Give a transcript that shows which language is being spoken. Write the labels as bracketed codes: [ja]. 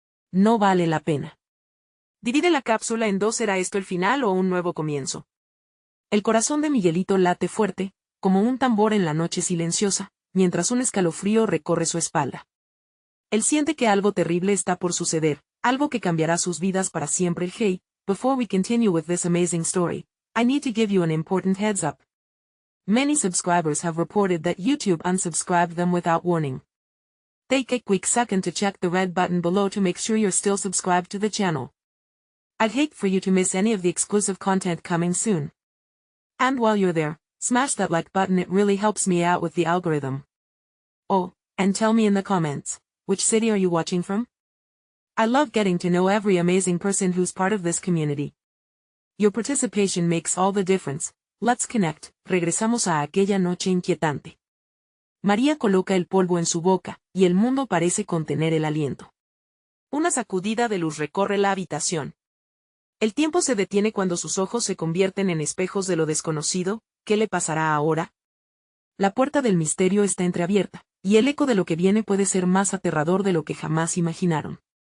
[es] No vale la pena. Divide la cápsula en 2, ¿será esto el final o un nuevo comienzo? El corazón de Miguelito late fuerte, como un tambor en la noche silenciosa, mientras un escalofrío recorre su espalda. Él siente que algo terrible está por suceder, algo que cambiará sus vidas para siempre. [en] Hey, before we continue with this amazing story, I need to give you an important heads up. Many subscribers have reported that YouTube unsubscribed them without warning. Take a quick second to check the red button below to make sure you're still subscribed to the channel. I'd hate for you to miss any of the exclusive content coming soon. And while you're there, smash that like button, it really helps me out with the algorithm. Oh, and tell me in the comments, which city are you watching from? I love getting to know every amazing person who's part of this community. Your participation makes all the difference. Let's connect. [es] Regresamos a aquella noche inquietante. María coloca el polvo en su boca, y el mundo parece contener el aliento. Una sacudida de luz recorre la habitación. El tiempo se detiene cuando sus ojos se convierten en espejos de lo desconocido. ¿Qué le pasará ahora? La puerta del misterio está entreabierta, y el eco de lo que viene puede ser más aterrador de lo que jamás imaginaron.